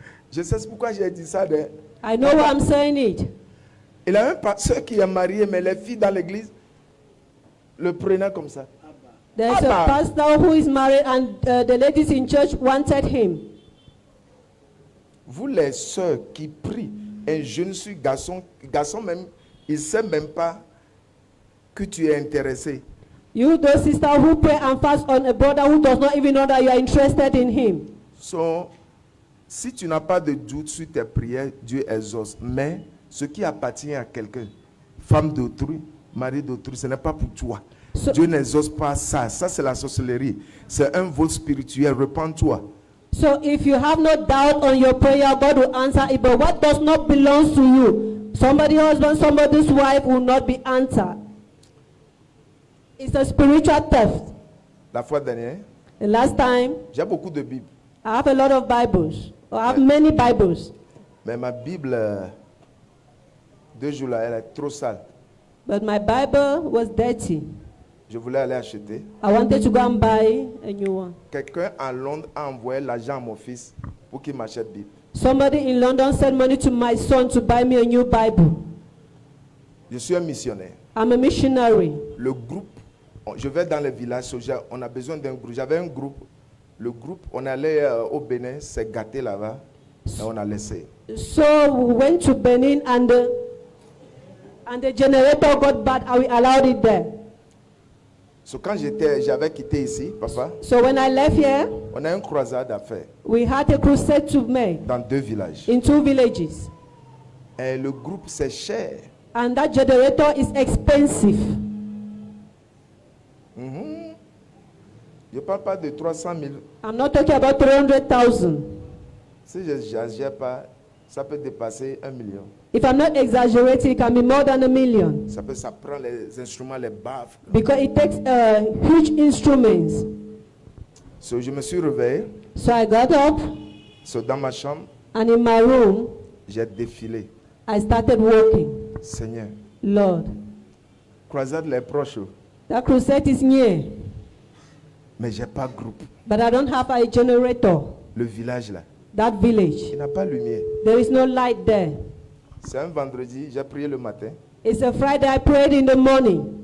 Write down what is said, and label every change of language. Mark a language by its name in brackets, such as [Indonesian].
[French] Je sais pourquoi j'ai dit ça. [English] I know why I'm saying it. [French] Il a un pasteur qui est marié, mais les filles dans l'église le prenaient comme ça. [English] There's a pastor who is married and the ladies in church wanted him. [French] Vous les sœurs qui prient, un jeune sur garçon même, il ne sait même pas que tu es intéressé. [English] You, those sisters who pray and fast on a brother who does not even know that you are interested in him. [French] So, si tu n'as pas de doute sur tes prières, Dieu exauce. Mais ce qui appartient à quelqu'un, femme d'autrui, mari d'autrui, ce n'est pas pour toi. So- Dieu n'exauce pas ça. Ça, c'est la sorcellerie. C'est un vol spirituel. Repends-toi. [English] So if you have no doubt on your prayer, God will answer it. But what does not belong to you, somebody's husband, somebody's wife will not be answered. It's a spiritual theft. [French] La fois dernière, [English] The last time, [French] j'ai beaucoup de Bibles. [English] I have a lot of Bibles. I have many Bibles. [French] Mais ma Bible, 2 jours là, elle est trop sale. [English] But my Bible was dirty. [French] Je voulais aller acheter. [English] I wanted to go and buy a new one. [French] Quelqu'un à Londres a envoyé l'argent à mon fils pour qu'il m'achète Bible. [English] Somebody in London sent money to my son to buy me a new Bible. [French] Je suis un missionnaire. [English] I'm a missionary. [French] Le groupe, je vais dans les villages, on a besoin d'un groupe. J'avais un groupe. Le groupe, on allait au Bénin, s'est gâté là-bas, et on a laissé. [English] So we went to Benin and the generator got bad and we allowed it there. [French] So quand j'avais quitté ici, papa, [English] So when I left here, [French] on a une croisade à faire [English] we had a crusade to make [French] dans 2 villages. [English] in 2 villages. [French] Et le groupe, c'est cher. [English] And that generator is expensive. [French] Je ne parle pas de 300 000. [English] I'm not talking about 300,000. [French] Si je n'exagère pas, ça peut dépasser 1 million. [English] If I'm not exaggerating, it can be more than 1 million. [French] Ça prend les instruments, les baffes. [English] Because it takes huge instruments. [French] So, je me suis réveillé. [English] So I got up, [French] So, dans ma chambre, [English] and in my room, [French] j'ai défilé. [English] I started walking. [French] Seigneur, [English] Lord, [French] croisade les proches, [English] that crusade is near, [French] mais j'ai pas groupe. [English] but I don't have a generator. [French] Le village là, [English] That village, [French] il n'a pas de lumière. [English] there is no light there. [French] C'est un vendredi, j'ai prié le matin. [English] It's a Friday, I prayed in the morning,